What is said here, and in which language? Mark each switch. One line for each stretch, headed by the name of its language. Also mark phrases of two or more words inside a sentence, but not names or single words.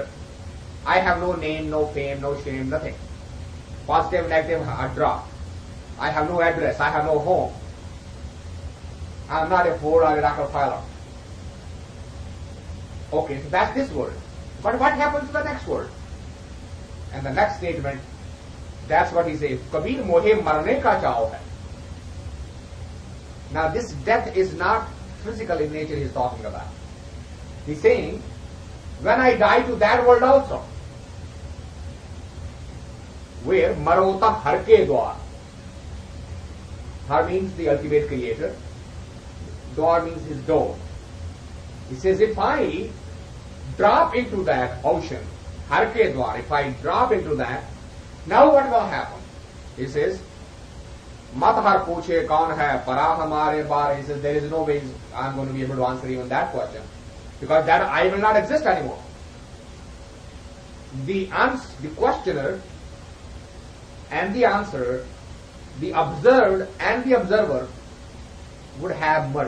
English: I have no name, no fame, no shame, nothing. Positive, negative, a drop. I have no address, I have no home. I'm not a Ford or a Rockefeller. Okay, so that's this world. But what happens to the next world? And the next statement, that's what he says.
Hindi: Kabir mohe marne ka chao hai.
English: Now this death is not physical in nature he's talking about. He's saying, when I die to that world also, where
Hindi: marota har ke dwar.
English: Har means the ultimate creator. Dwar means his door. He says, if I drop into that ocean,
Hindi: har ke dwar,
English: if I drop into that, now what will happen? He says,
Hindi: mat har puche kaun hai para hamare bar.
English: He says, there is no way I'm going to be able to answer even that question, because that I will not exist anymore. The questioner and the answer, the observed and the observer would have merged.